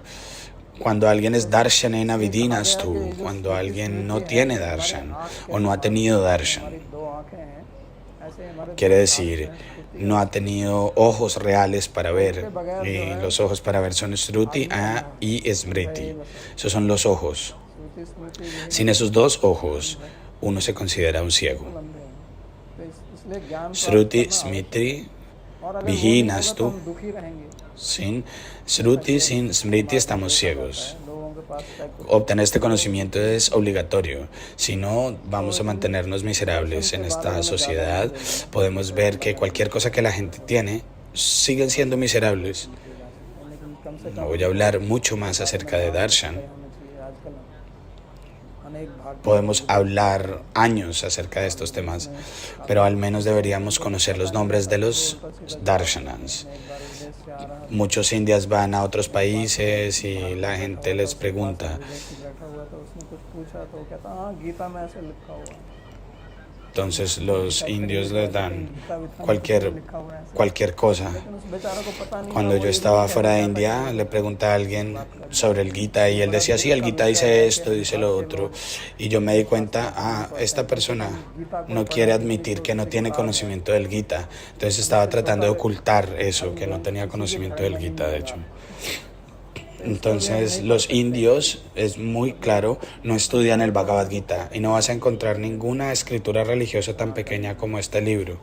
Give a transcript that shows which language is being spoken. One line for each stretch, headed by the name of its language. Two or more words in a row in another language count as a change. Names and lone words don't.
Spanish: Cuando alguien es
Sanskrit: darshanena vidinastu,
Spanish: cuando alguien no tiene darshan o no ha tenido darshan, quiere decir, no ha tenido ojos reales para ver, y los ojos para ver son Shruti y Smriti. Esos son los ojos.
Hindi: श्रुति स्मृति यही
Spanish: Sin esos dos ojos, uno se considera un ciego.
Hindi: लंबे हैं। तो इसलिए ज्ञान प्राप्त
Spanish: Shruti,
Hindi: करना
Spanish: Smriti,
Hindi: और अगर वो नहीं Viginas होगा तो tú. हम दुखी रहेंगे।
Spanish: Sin Shruti, sin Smriti estamos ciegos.
Hindi: लोगों के पास क्या कुछ
Spanish: Obtener este conocimiento es obligatorio, si no vamos a mantenernos miserables en esta sociedad. Podemos ver que cualquier cosa que la gente tiene siguen siendo miserables.
Hindi: लेकिन कम से
Spanish: No voy a hablar mucho más acerca de darshan.
Hindi: होना चाहिए। आजकल अनेक भाग
Spanish: Podemos hablar años acerca de estos temas, pero al menos deberíamos conocer los nombres de los darshanans.
Hindi: एक बार विदेश से आ रहा
Spanish: Muchos indias van a otros países y la gente les pregunta,
Hindi: विदेशी बैठा हुआ था, उसने कुछ पूछा तो वो कहता हाँ गीता में ऐसे लिखा हुआ है।
Spanish: entonces los indios les dan
Hindi: गीता विता में
Spanish: cualquier
Hindi: लिखा हुआ है ऐसे।
Spanish: cualquier cosa.
Hindi: लेकिन उस बेचारा को पता नहीं
Spanish: Cuando
Hindi: था,
Spanish: yo
Hindi: वो
Spanish: estaba
Hindi: हिंदी
Spanish: fuera de
Hindi: कहता
Spanish: India,
Hindi: था,
Spanish: le pregunté a alguien sobre el Gita y él decía, sí, el Gita dice esto, dice lo otro. Y yo me di cuenta, esta persona no quiere admitir que no tiene conocimiento del Gita. Entonces estaba tratando de ocultar eso, que no tenía conocimiento del Gita, de hecho. Entonces los indios, es muy claro, no estudian el Bhagavad Gita y no vas a encontrar ninguna escritura religiosa tan pequeña como este libro.